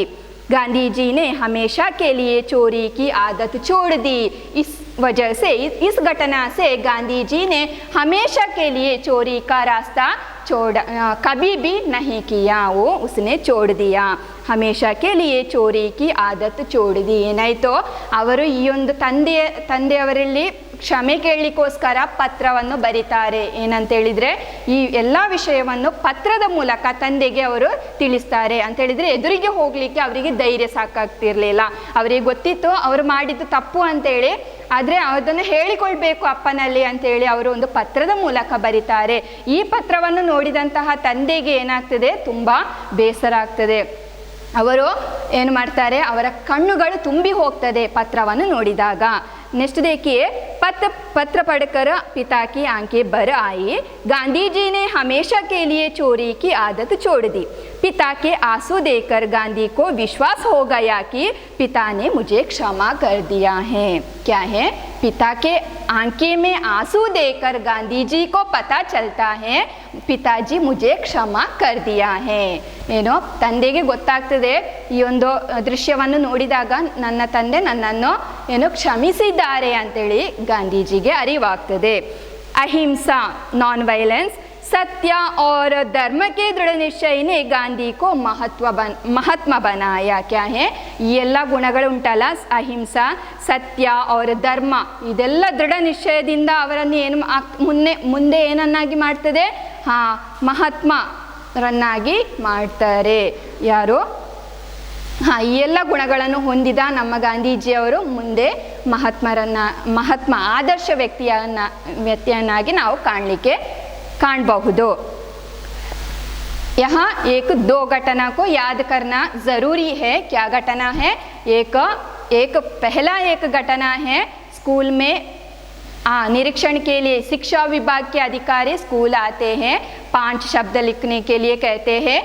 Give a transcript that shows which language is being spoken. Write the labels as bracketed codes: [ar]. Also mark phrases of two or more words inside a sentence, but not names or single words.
[hi] गांधी जी ने हमेशा के लिए चोरी की आदत छोड़ दी. इस वजह से, इस घटना से गांधी जी ने हमेशा के लिए चोरी का रास्ता कभी भी नहीं किया. वो उसने छोड़ दिया, हमेशा के लिए चोरी की आदत छोड़ दी. नहीं तो [kn] ಅವರು ಈ ಒಂದು ತಂದೆಯವರಲ್ಲಿ ಕ್ಷಮೆ ಕೇಳಲಿಕ್ಕೋಸ್ಕರ ಪತ್ರವನ್ನು ಬರೀತಾರೆ. ಏನಂತೇಳಿದರೆ, ಈ ಎಲ್ಲ ವಿಷಯವನ್ನು ಪತ್ರದ ಮೂಲಕ ತಂದೆಗೆ ಅವರು ತಿಳಿಸ್ತಾರೆ. ಅಂತೇಳಿದರೆ ಎದುರಿಗೆ ಹೋಗಲಿಕ್ಕೆ ಅವರಿಗೆ ಧೈರ್ಯ ಸಾಕಾಗ್ತಿರ್ಲಿಲ್ಲ. ಅವರಿಗೆ ಗೊತ್ತಿತ್ತು ಅವರು ಮಾಡಿದ್ದು ತಪ್ಪು ಅಂತೇಳಿ, ಆದರೆ ಅದನ್ನು ಹೇಳಿಕೊಳ್ಬೇಕು ಅಪ್ಪನಲ್ಲಿ ಅಂತೇಳಿ ಅವರು ಒಂದು ಪತ್ರದ ಮೂಲಕ ಬರೀತಾರೆ. ಈ ಪತ್ರವನ್ನು ನೋಡಿದಂತಹ ತಂದೆಗೆ ಏನಾಗ್ತದೆ, ತುಂಬ ಬೇಸರ ಆಗ್ತದೆ. ಅವರು ಏನು ಮಾಡ್ತಾರೆ, ಅವರ ಕಣ್ಣುಗಳು ತುಂಬಿ ಹೋಗ್ತದೆ ಪತ್ರವನ್ನು ನೋಡಿದಾಗ. [hi] नेक्स्ट देखिए, पत्र पढ़कर पिता की आंखें भर आई. गांधी जी ने हमेशा के लिए चोरी की आदत छोड़ दी. पिता के आंसू देखकर गांधी को विश्वास हो गया कि पिता ने मुझे क्षमा कर दिया है. क्या है, पिता के आंखें में आंसू देखकर गांधी जी को पता चलता है पिताजी मुझे क्षमा कर दिया है. [kn] ಏನೋ ತಂದೆಗೆ ಗೊತ್ತಾಗ್ತದೆ, ಈ ಒಂದು ದೃಶ್ಯವನ್ನು ನೋಡಿದಾಗ ನನ್ನ ತಂದೆ ನನ್ನನ್ನು ಏನು ಕ್ಷಮಿಸಿದ್ದಾರೆ ಅಂತೇಳಿ ಗಾಂಧೀಜಿಗೆ ಅರಿವಾಗ್ತದೆ. ಅಹಿಂಸಾ, [en] non violence, [hi] सत्य और धर्म के दृढ़ निश्चय ने गांधी को महात्मा बनाया। क्या है [kn] ಈ ಎಲ್ಲ ಗುಣಗಳು ಉಂಟಲ್ಲ, ಅಹಿಂಸಾ, ಸತ್ಯ और ಧರ್ಮ, ಇದೆಲ್ಲ ದೃಢ ನಿಶ್ಚಯದಿಂದ ಅವರನ್ನು ಏನು ಮುಂದೆ ಏನನ್ನಾಗಿ ಮಾಡ್ತದೆ? ಮಹಾತ್ಮರನ್ನಾಗಿ ಮಾಡ್ತಾರೆ. ಯಾರು? ಈ ಎಲ್ಲ ಗುಣಗಳನ್ನು ಹೊಂದಿದ ನಮ್ಮ ಗಾಂಧೀಜಿಯವರು ಮುಂದೆ ಮಹಾತ್ಮ ಆದರ್ಶ ವ್ಯಕ್ತಿಯನ್ನಾಗಿ ನಾವು ಕಾಣಬಹುದು. [hi] यहाँ एक दो घटना को याद करना ज़रूरी है. क्या घटना है? पहला एक घटना है, स्कूल में निरीक्षण के लिए शिक्षा विभाग के अधिकारी स्कूल आते हैं, 5 शब्द लिखने के लिए कहते हैं.